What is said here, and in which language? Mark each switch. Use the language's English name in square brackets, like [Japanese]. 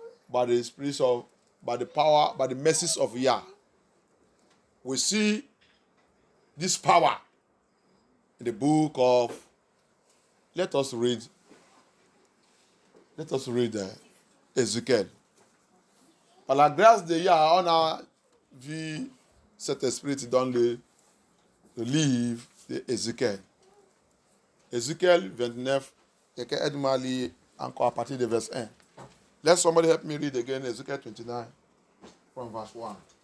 [English] By the spirit of, by the power, by the mercies of Yah, we see this power in the book of, let us read Ézéchiel. [French] Par la grâce de Yah, on a vu cet esprit dans le livre d'Ézéchiel. Ézéchiel 29, quelqu'un aide-moi à lire encore à partir de verset 1. [English] Let somebody help me read again Ezekiel 29 from verse 1.